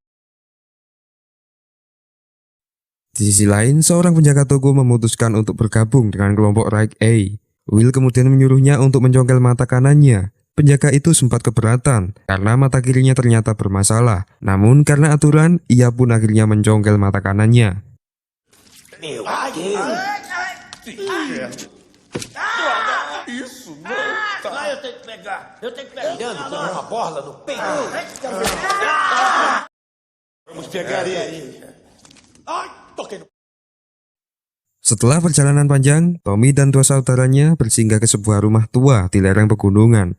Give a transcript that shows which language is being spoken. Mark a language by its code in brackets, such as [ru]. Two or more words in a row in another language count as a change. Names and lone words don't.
[id] Di sisi lain, seorang penjaga toko memutuskan untuk bergabung dengan kelompok Right A. Will kemudian menyuruhnya untuk mencongkel mata kanannya. Penjaga itu sempat keberatan karena mata kirinya ternyata bermasalah. Namun karena aturan, ia pun akhirnya mencongkel mata kanannya. [pt] Meu Deus! Isso não! Tá. Eu tenho que pegar! Eu tenho que pegar! Olhando com uma bola no peito! Vamos pegar ele! Ai! [id] Setelah perjalanan panjang, Tommy dan dua saudaranya bersinggah ke sebuah rumah tua di lereng pegunungan.